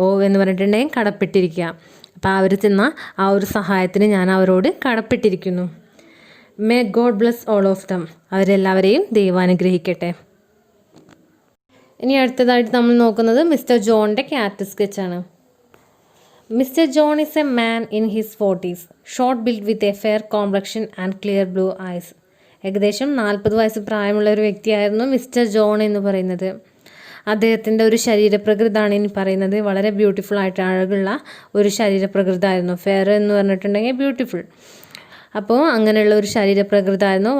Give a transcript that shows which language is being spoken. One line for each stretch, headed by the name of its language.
Malayalam: ഓ എന്ന് പറഞ്ഞിട്ടുണ്ടെങ്കിൽ കടപ്പെട്ടിരിക്കുക. അപ്പോൾ അവർ ചെന്ന ആ ഒരു സഹായത്തിന് ഞാൻ അവരോട് കടപ്പെട്ടിരിക്കുന്നു.
English: may god bless all of them,
Malayalam: അവരെല്ലാവരെയും ദൈവം അനുഗ്രഹിക്കട്ടെ. ഇനി അടുത്തതായിട്ട് നമ്മൾ നോക്കുന്നത് mister ജോണിൻ്റെ character സ്കെച്ചാണ്.
English: Mr. John is a man in his 40s, short built with a fair complexion and clear blue eyes.
Malayalam: ഏകദേശം 40 വയസ്സ് പ്രായമുള്ള ഒരു വ്യക്തിയായിരുന്നു മിസ്റ്റർ ജോൺ എന്ന് പറയുന്നത്. അദ്ദേഹത്തിൻ്റെ ഒരു ശരീരപ്രകൃതമാണ് ഇനി പറയുന്നത്. വളരെ ബ്യൂട്ടിഫുൾ ആയിട്ട് അഴകുള്ള ഒരു ശരീരപ്രകൃതമായിരുന്നു. ഫെയർ എന്ന് പറഞ്ഞിട്ടുണ്ടെങ്കിൽ ബ്യൂട്ടിഫുൾ. അപ്പോൾ അങ്ങനെയുള്ള ഒരു ശരീരപ്രകൃതമായിരുന്നു.